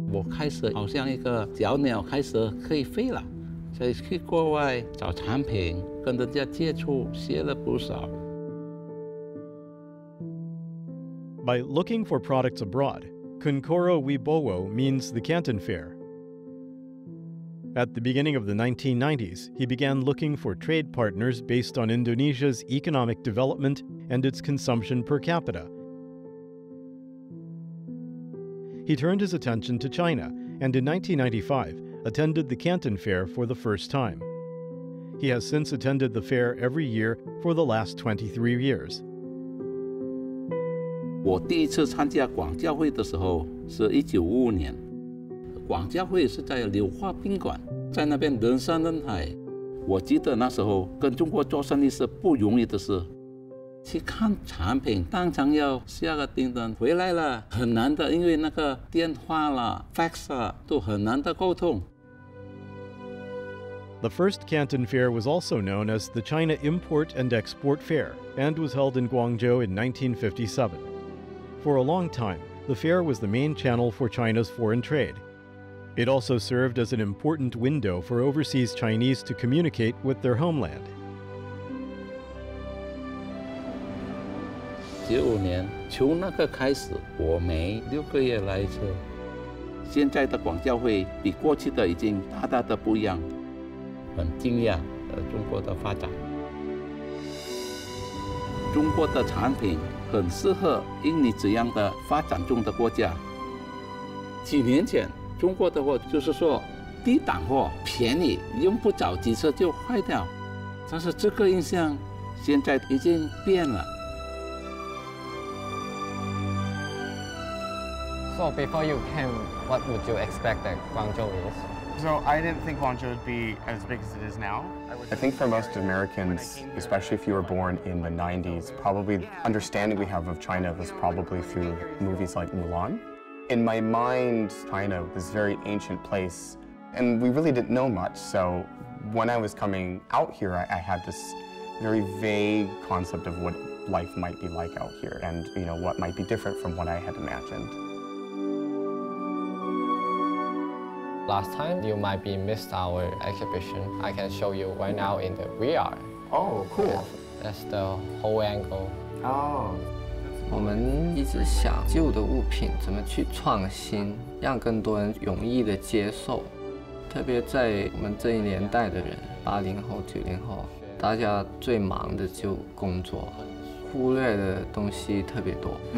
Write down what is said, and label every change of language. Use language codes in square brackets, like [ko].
[zh] 开始好像一个小鸟开始可以飞了，所以去国外找产品，跟人家接触，学了不少。 [en] By looking for products abroad, Kunkoro Wibowo means the Canton Fair. At the beginning of the 1990s, he began looking for trade partners based on Indonesia's economic development and its consumption per capita. He turned his attention to China and in 1995 attended the Canton Fair for the first time. He has since attended the fair every year for the last 23 years. [zh] 我第一次参加广交会的时候是1955年，广交会是在柳花宾馆，在那边人山人海。我记得那时候跟中国做生意是不容易的事，去看产品当场要下个订单，回来了很难的，因为那个电话啦、fax 啦都很难的沟通。 [en] The first Canton Fair was also known as the China Import and Export Fair and was held in Guangzhou in 1957. For a long time, the fair was the main channel for China's foreign trade. It also served as an important window for overseas Chinese to communicate with their homeland. [zh] 15年，从那个开始，我每6个月来一次。现在的广交会比过去的已经大大的不一样，很惊讶中国的发展。中国的产品很适合印尼这样的发展中的国家。几年前，中国的货就是说低档货便宜，用不着几次就坏掉。但是这个印象现在已经变了。 [en] So before you came, what would you expect that Guangzhou is? So I didn't think Guangzhou would be as big as it is now. I think for most Americans, especially if you were born in the 90s, probably the understanding we have of China was probably through movies like Mulan. In my mind, China was a very ancient place, and we really didn't know much. So when I was coming out here, I had this very vague concept of what life might be like out here, and what might be different from what I had imagined. Last time, you might be missed our exhibition. I can show you right now in the VR. Oh, cool. That's the whole angle. Oh. [zh] 我们一直想旧的物品怎么去创新，让更多人容易的接受。特别在我们这一年代的人，80后、90后，大家最忙的就工作，忽略的东西特别多。